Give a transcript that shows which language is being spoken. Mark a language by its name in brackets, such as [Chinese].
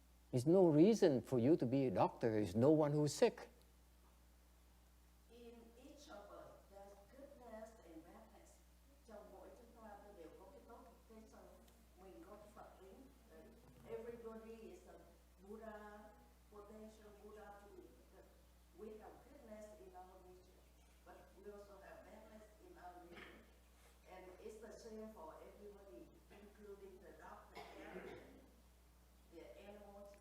[English] There's no reason for you to be a doctor. There's no one who is sick. In each of us, there's goodness and badness. [Vietnamese] Trong mỗi chúng ta đều có cái tốt, cái xấu. Mình có cái Phật tính. [English] Everybody is a Buddha, potential Buddha to be. We have goodness in our nature, but we also have badness in our nature. And it's the same for everybody, including the doctor, the animals.